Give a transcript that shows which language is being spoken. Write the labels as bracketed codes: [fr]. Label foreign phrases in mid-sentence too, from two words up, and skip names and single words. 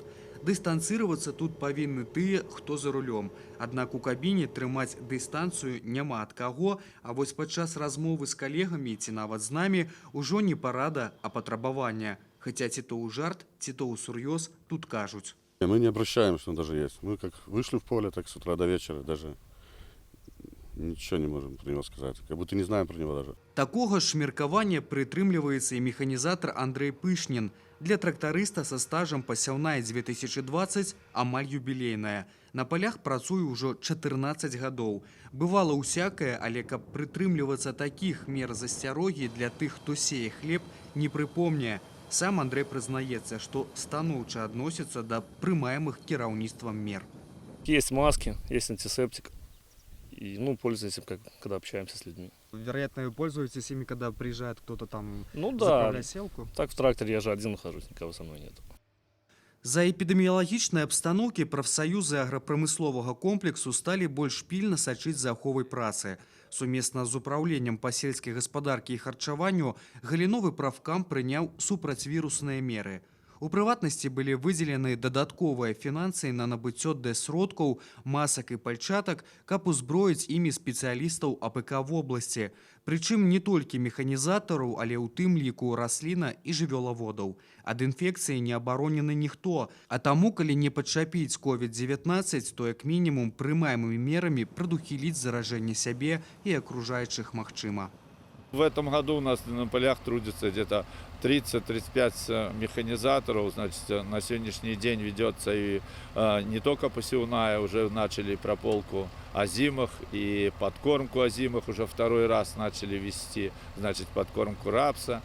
[be] Дыстанцыравацца тут павінны тыя, хто за рулём. Аднак у кабіне трымаць дыстанцыю няма ад каго, а вось падчас размовы з калегамі ці нават з намі ўжо не парада, а патрабавання. Хаця ці то ў жарт, ці то ў сур'ёз тут кажуць. [ru] Мы не обращаем, что он даже есть. Мы как вышли в поле, так с утра до вечера даже ничего не можем про него сказать. Как будто не знаем про него даже. [be] Такога ж меркавання прытрымліваецца і механізатар Андрей Пышнін. Для трактарыста са стажам пасяўная 2020 амаль юбілейная. На полях працуе ўжо 14 гадоў. Бывала ўсякае, але каб прытрымлівацца такіх мер засцярогі для тых, хто сее хлеб, не прыпомне. Сам Андрей прызнаецца, што станоўча адносіцца да прымаемых кіраўніцтвам мер. [ru] Есть маски, есть антисептик. И, пользуемся, когда общаемся с людьми. Вероятно, вы пользуетесь ими, когда приезжает кто-то там заправлять селку? Так в тракторе я же один нахожусь, никого со мной нет. [be] За эпідэміялагічнай абстаноўкі прафсаюзы аграпрамысловага комплексу сталі больш пільна сачыць за аховай працы. Сумесна з управленнем па сельскай гаспадаркі і харчаванню галіновы прафкам прыняў супрацьвірусныя меры. У прыватнасці былі выдзелены дадатковыя фінансы на набыццё дэс-сродкаў, масак і пальчатак, каб узброіць імі спецыялістаў АПК вобласці. Прычым не толькі механізатараў, але ў тым ліку расліна і жывёлаводаў. Ад інфекцыі не абаронены ніхто, а таму, калі не падчапіць COVID-19, то як мінімум прымаемымі мерамі прадухіліць заражэнне сябе і акружаючых магчыма. [ru] В этом году у нас на полях трудится где-то 30-35 механизаторов. Значит, на сегодняшний день ведется и не только посевная, уже начали прополку озимых и подкормку озимых. Уже второй раз начали вести, значит, подкормку рапса.